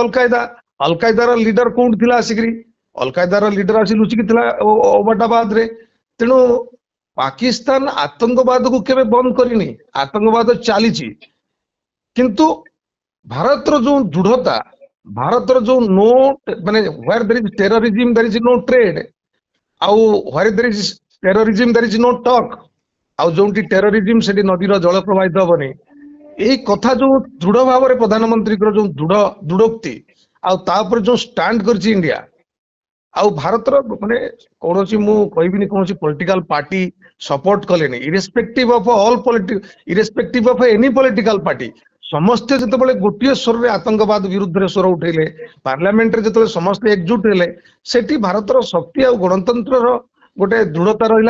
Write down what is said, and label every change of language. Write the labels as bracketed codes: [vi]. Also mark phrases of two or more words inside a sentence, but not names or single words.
[or] ଅଲକାଏଦା। ଅଲକାଏଦାର ଲିଡର କୋଉଠି ଥିଲା? ଆସିକିରି ଅଲକାଏଦାର ଲିଡର ଆସି ଲୁଚିକି ଥିଲା ଓବାମାବାଦରେ। ତେଣୁ ପାକିସ୍ତାନ ଆତଙ୍କବାଦକୁ କେବେ ବନ୍ଦ କରିନି, ଆତଙ୍କବାଦ ଚାଲିଛି। କିନ୍ତୁ ଭାରତର ଯୋଉ ଦୃଢତା, ଭାରତର ଯୋଉ ନୋ ମାନେ [en] where there is terrorism there is no trade, ଆଉ where there is terrorism there is no talk, [or] ଆଉ ଯୋଉଠି ଟେରରିଜିମ ସେଠି ନଦୀର ଜଳ ପ୍ରବାହିତ ହବନି। ଏଇ କଥା ଯୋଉ ଦୃଢ ଭାବରେ ପ୍ରଧାନମନ୍ତ୍ରୀଙ୍କର ଯୋଉ ଦୃଢୋକ୍ତି, ଆଉ ତାପରେ ଯୋଉ ଷ୍ଟାଣ୍ଡ କରିଛି ଇଣ୍ଡିଆ, ଆଉ ଭାରତର ମାନେ କୌଣସି, ମୁଁ କହିବିନି କୌଣସି [en] political party [or] ସପୋର୍ଟ କଲେନି, [en] irrespective of irrespective of any political party, [or] ସମସ୍ତେ ଯେତେବେଳେ ଗୋଟିଏ ସ୍ୱରରେ ଆତଙ୍କବାଦ ବିରୁଦ୍ଧରେ ସ୍ୱର ଉଠେଇଲେ, ପାର୍ଲାମେଣ୍ଟରେ ଯେତେବେଳେ ସମସ୍ତେ ଏକଜୁଟ ହେଲେ, ସେଠି ଭାରତର ଶକ୍ତି ଆଉ ଗଣତନ୍ତ୍ରର ଗୋଟେ ଦୃଢତା ରହିଲା।